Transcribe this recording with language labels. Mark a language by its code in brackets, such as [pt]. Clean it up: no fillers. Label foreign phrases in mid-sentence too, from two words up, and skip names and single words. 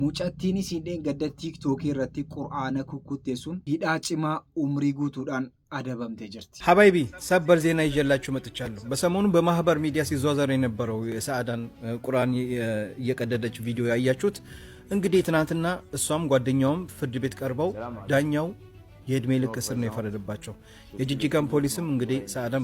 [om] Mucattiin isiin gadda TikTok irratti Qur'aana kukkutte sun hidhaa cimaa umrii guutuudhaan adabamte jirti [am] ሀባይቢ ሰበር ዜና ይዤላችሁ መጥቻለሁ። በሰሞኑ በማህበር ሚዲያ ሲዟዟር የነበረው የሰዓዳን ቁርአን እየቀደደች ቪዲዮ ያያችሁት እንግዲህ ትናንትና እሷም ጓደኛውም ፍርድ ቤት ቀርበው ዳኛው የእድሜ ልክ እስር ነው የፈረደባቸው። የጂጂጋን ፖሊስም እንግዲህ ሰዓዳን